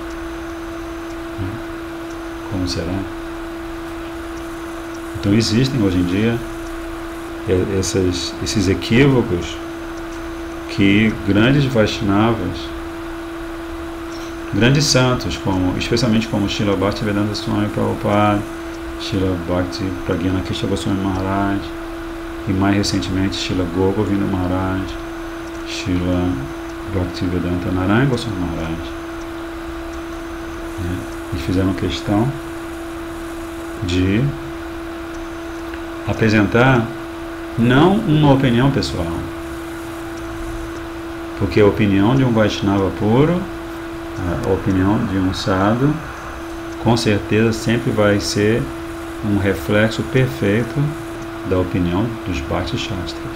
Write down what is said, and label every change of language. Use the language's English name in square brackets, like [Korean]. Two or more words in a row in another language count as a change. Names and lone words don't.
[Portuguese] Como será? Então existem hoje em dia esses equívocos que grandes Vaishnavas, grandes santos, especialmente como Srila Bhaktivedanta Swami Prabhupada, Srila Bhakti Pragyana Krishna Goswami Maharaj, e mais recentemente Srila Govinda Maharaj, Srila Bhaktivedanta Narayana Goswami Maharaj, eles fizeram questão de apresentar não uma opinião pessoal, porque a opinião de um Vaishnava puro, a opinião de um sadhu, com certeza sempre vai ser um reflexo perfeito da opinião dos Bhakti Shastras.